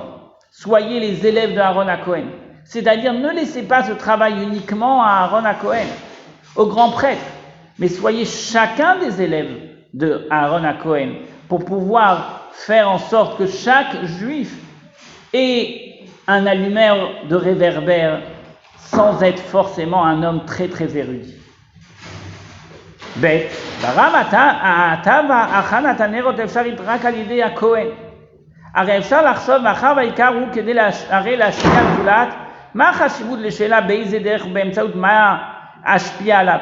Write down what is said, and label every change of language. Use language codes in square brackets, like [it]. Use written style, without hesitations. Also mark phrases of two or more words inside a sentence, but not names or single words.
[fr] Soyez les élèves de Aaron à Cohen. C'est-à-dire, ne laissez pas ce travail uniquement à Aaron à Cohen, au grand prêtre. mais soyez chacun des élèves de Aaron à Cohen pour pouvoir faire en sorte que chaque juif ait un allumeur de réverbère sans être forcément un homme très très érudit. [he] ב' ברם אתה והכנת הנרות אפשר רק על ידי הכהן. הרי אפשר לחשוב מאחר והעיקר הוא כדי הרי להשפיע על זולת, מה החשיבות לשאלה באיזה דרך באמצעות מה אשפיע עליו?